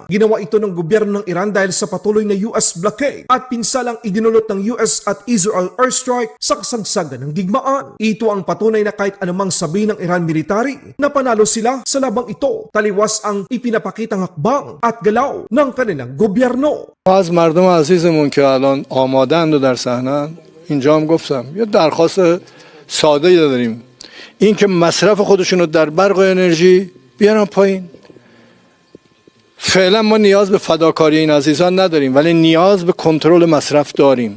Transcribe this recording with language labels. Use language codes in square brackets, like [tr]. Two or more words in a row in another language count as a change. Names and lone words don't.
[tl] Ginawa ito ng gobyerno ng Iran dahil sa patuloy na [en] US blockade [tl] at pinsalang idinulot ng US at Israel airstrike sa kasagsagan ng digmaan. Ito ang patunay na kahit anumang sabihin ng Iran military na panalo sila sa labang ito, taliwas ang ipinapakitang hakbang at galaw ng kanilang gobyerno. [fa] از مردم عزیزمون که الان آماده‌اند و در صحنه‌اند اینجا هم گفتم یه درخواست ساده داریم این که مصرف خودشون رو در برق و انرژی بیارن پایین. فعلا ما نیاز به فداکاری این عزیزان نداریم ولی نیاز به کنترل مصرف داریم.